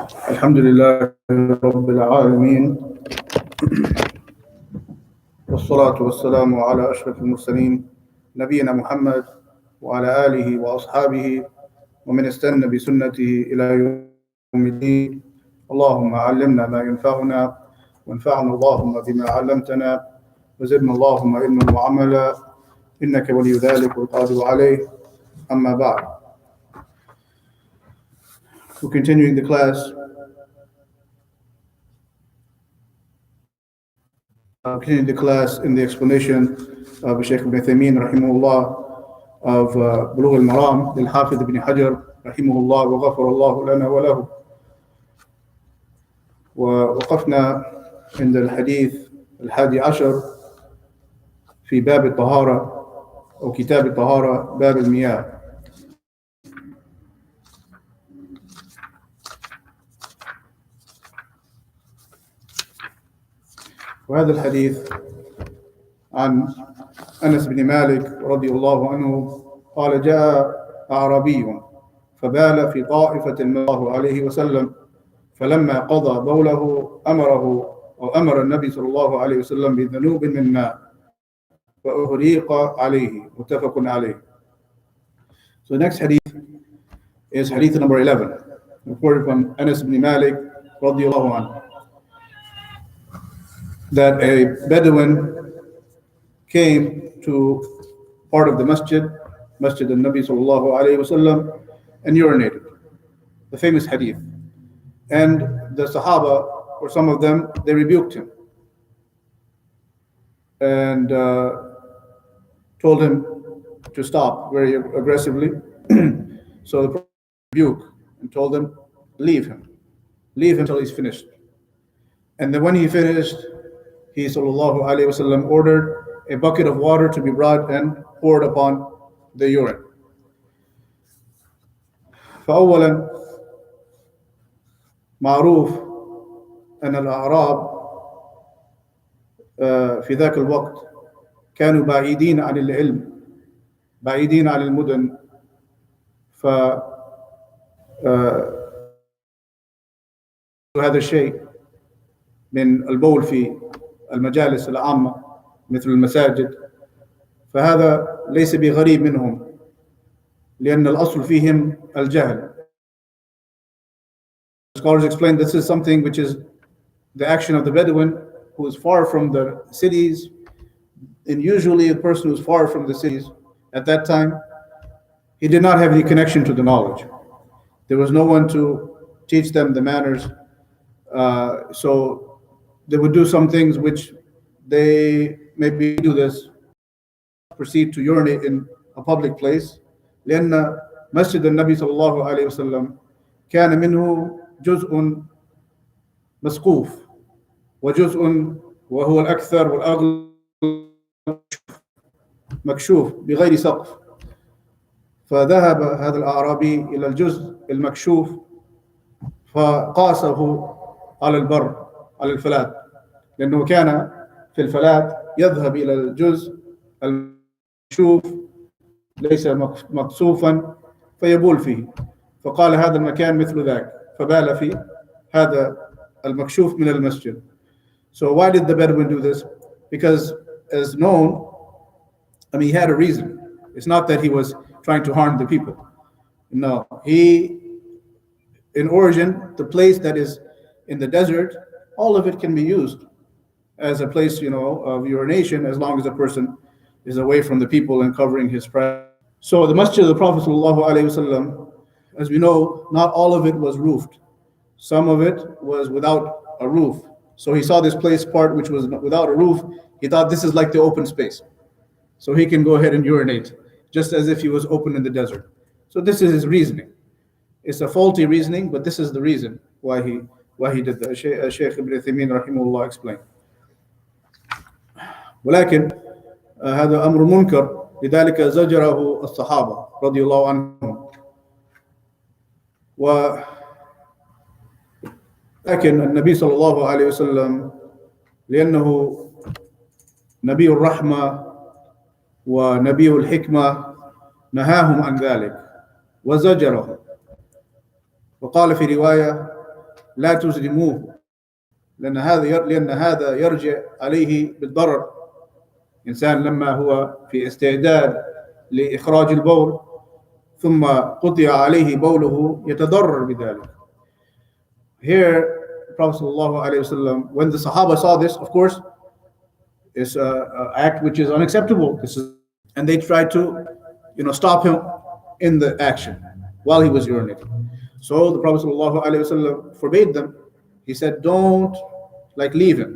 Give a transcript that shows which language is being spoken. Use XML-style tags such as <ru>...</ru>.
<ar>الحمد لله رب العالمين والصلاة والسلام على أشرف المرسلين نبينا محمد وعلى آله وأصحابه ومن استنى بسنته إلى يوم الدين. اللهم علمنا ما ينفعنا وانفعنا اللهم بما علمتنا وزدنا اللهم علما وعملا إنك ولي ذلك والقادر عليه. أما بعد.</ar> <en>We're continuing the class. Continuing the class in the explanation of Shaykh Ibn Uthaymeen rahimahullah of Bulugh Al-Maram للحافظ ibn Hajar rahimahullah</en> <ar>وغفر الله لنا وله. ووقفنا عند الحديث 11 في باب الطهارة أو كتاب الطهارة باب المياه. وهذا الحديث عن أنس بن مالك رضي الله عنه قال: جاء أعرابي فبال في طائفة من الله عليه وسلم، فلما قضى بوله أمر النبي صلى الله عليه وسلم بذنوب من ماء فأغريق عليه. متفق عليه.</ar> <en>So the next hadith is hadith number 11, reported from Anas ibn Malik رضي الله عنه, that a Bedouin came to part of the Masjid al-Nabi sallallahu alayhi wasallam, and urinated. The famous hadith. And the Sahaba, or some of them, they rebuked him and told him to stop very aggressively. So the Prophet rebuked and told him, leave him until he's finished. And then when he finished, he sallallahu alayhi wasallam ordered a bucket of water to be brought and poured upon the urine.</en> <ar>فأولا معروف أن الأعراب في ذاك الوقت كانوا بعيدين عن العلم، بعيدين عن المدن، هذا الشيء من البول في المجالس العامة مثل المساجد، فهذا ليس بغريب منهم، لأن الأصل فيهم الجهل.</ar> <en>Scholars explain this is something which is the action of the Bedouin who is far from the cities, and usually a person who is far from the cities at that time, he did not have any connection to the knowledge. There was no one to teach them the manners, so they would do some things which they maybe do this, proceed to urinate in a public place.</en> <ar>لأن مسجد النبي صلى الله عليه وسلم كان منه جزء مسقوف وجزء وهو الأكثر والأغلب مكشوف بغير سقف. فذهب هذا الأعرابي إلى الجزء المكشوف فقاسه على البر، على الفلات، لأنه كان في الفلات يذهب إلى الجزء المكشوف ليس مقصوفا فيبول فيه، فقال هذا المكان مثل ذاك، فبال في هذا المكشوف من المسجد.</ar> <en>So why did the Bedouin do this? Because as known, he had a reason. It's not that he was trying to harm the people. No, in origin, the place that is in the desert, all of it can be used as a place, of urination, as long as a person is away from the people and covering his presence. So the Masjid of the Prophet ﷺ, as we know, not all of it was roofed. Some of it was without a roof. So he saw this place part which was without a roof. He thought this is like the open space, so he can go ahead and urinate, just as if he was open in the desert. So this is his reasoning. It's a faulty reasoning, but this is the reason why he did that. Shaykh Ibn Uthaymeen rahimahullah explained.</en> <ar>ولكن هذا أمر منكر، لذلك زجره الصحابة رضي الله عنهم. لكن النبي صلى الله عليه وسلم لأنه نبي الرحمة ونبي الحكمة نهاهم عن ذلك وزجرهم. وقال في رواية لا تزرموه لأن هذا يرجع عليه بالضرر. إنسان لما هو في استعداد لإخراج البول ثم قطع عليه بوله يتضرر بذلك.</ar> <en>Here, Prophet ﷺ, when the Sahaba saw this, of course, it's an act which is unacceptable. And they tried to, stop him in the action while he was urinating. So the Prophet ﷺ forbade them. He said, don't leave him.</en>